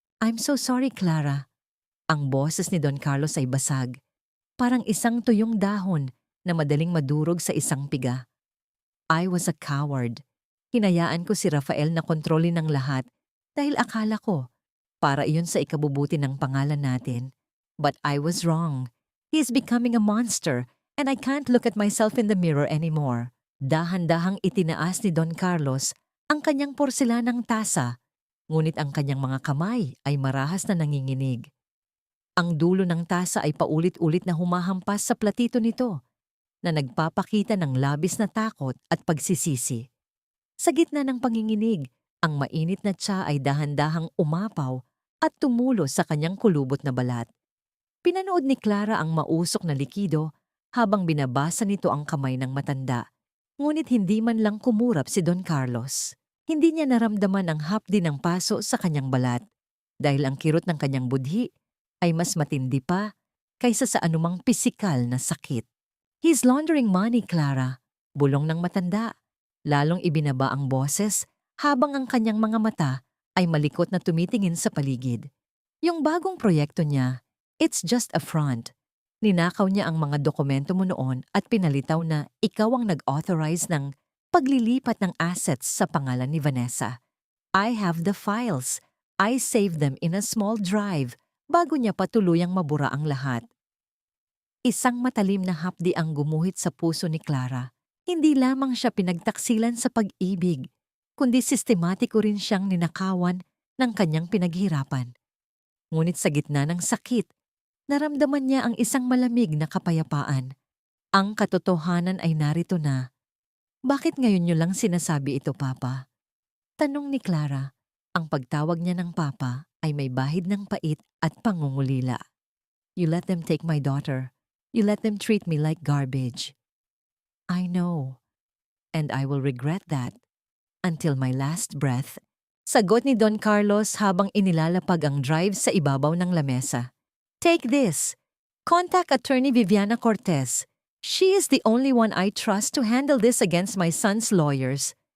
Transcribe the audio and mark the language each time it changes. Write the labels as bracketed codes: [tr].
[en] "I'm so sorry, Clara." [tl] Ang boses ni Don Carlos ay basag, parang isang tuyong dahon na madaling madurog sa isang piga. [en] "I was a coward. [tl] Hinayaan ko si Rafael na kontrolin ng lahat dahil akala ko para iyon sa ikabubuti ng pangalan natin. [en] But I was wrong. He is becoming a monster and I can't look at myself in the mirror anymore." [tl] Dahan-dahang itinaas ni Don Carlos ang kanyang porselanang tasa, ngunit ang kanyang mga kamay ay marahas na nanginginig. Ang dulo ng tasa ay paulit-ulit na humahampas sa platito nito, na nagpapakita ng labis na takot at pagsisisi. Sa gitna ng panginginig, ang mainit na tsa ay dahan-dahang umapaw at tumulo sa kanyang kulubot na balat. Pinanood ni Clara ang mausok na likido habang binabasa nito ang kamay ng matanda, ngunit hindi man lang kumurap si Don Carlos. Hindi niya naramdaman ang hapdi ng paso sa kanyang balat dahil ang kirot ng kanyang budhi ay mas matindi pa kaysa sa anumang pisikal na sakit. [en] "He's laundering money, Clara," [tl] bulong ng matanda. Lalong ibinaba ang boses habang ang kanyang mga mata ay malikot na tumitingin sa paligid. Yung bagong proyekto niya, [en] it's just a front. [tl] Ninakaw niya ang mga dokumento mo noon at pinalitaw na ikaw ang nag-authorize ng paglilipat ng assets sa pangalan ni Vanessa. [en] I have the files. I saved them in a small drive [tl] bago niya patuluyang mabura ang lahat. Isang matalim na hapdi ang gumuhit sa puso ni Clara. Hindi lamang siya pinagtaksilan sa pag-ibig, kundi sistematiko rin siyang ninakawan ng kanyang pinaghirapan. Ngunit sa gitna ng sakit, naramdaman niya ang isang malamig na kapayapaan. Ang katotohanan ay narito na. "Bakit ngayon niyo lang sinasabi ito, Papa?" Tanong ni Clara. Ang pagtawag niya ng Papa ay may bahid ng pait at pangungulila. [en] "You let them take my daughter. You let them treat me like garbage. I know, and I will regret that until my last breath." [tl] Sagot ni Don Carlos habang inilalapag ang drive sa ibabaw ng lamesa. [en] "Take this. Contact Attorney Viviana Cortez. She is the only one I trust to handle this against my son's lawyers.